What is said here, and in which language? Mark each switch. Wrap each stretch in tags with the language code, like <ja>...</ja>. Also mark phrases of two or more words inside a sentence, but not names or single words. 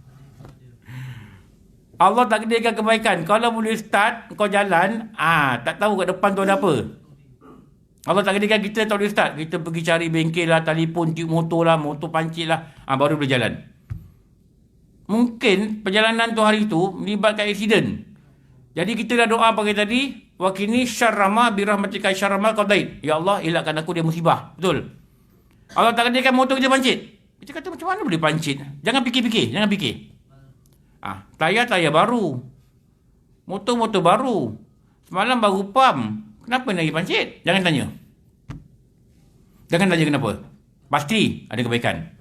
<ms>Allah takdirkan kebaikan. Kalau boleh start, kau jalan, tak tahu kat depan tu ada apa. Allah takdirkan kita tak boleh start. Kita pergi cari bengkel lah, telefon, tiup motor lah, motor pancit lah, baru boleh jalan. Mungkin perjalanan tu hari tu melibatkan aksiden. Jadi kita dah doa pagi tadi,</ms> <ar>وقني شرما برحمتك شرما قضيت.</ar> <ms>Ya Allah, elakkan aku dia musibah. Betul. Allah takdirkan motor kita pancit. Kita kata macam mana boleh pancit? Jangan fikir-fikir, jangan fikir. Tayar baru. Motor baru. Semalam baru pam. Kenapa lagi pancit? Jangan tanya. Jangan tanya kenapa. Pasti ada kebaikan.</ms>